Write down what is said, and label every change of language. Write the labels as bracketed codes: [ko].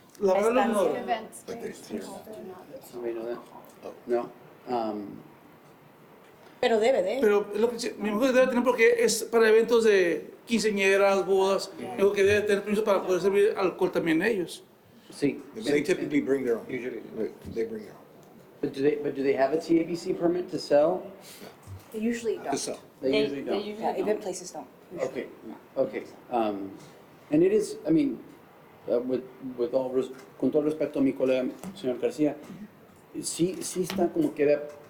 [es] La verdad no ignoro. [en] Nobody know that? No. [es] Pero debe de. Pero es lo que mi mujer debe tener porque es para eventos de quinceañeras, bodas. Digo que debe tener permiso para poder servir alcohol también ellos. Sí. [en] They typically bring their own. Usually, they bring their own. But do they have a TABC permit to sell? They usually To don't. sell. They usually don't. Yeah, event places don't. Okay, okay. And it is, I mean, [es] con todo respeto a mi colega, señor García, sí está como que era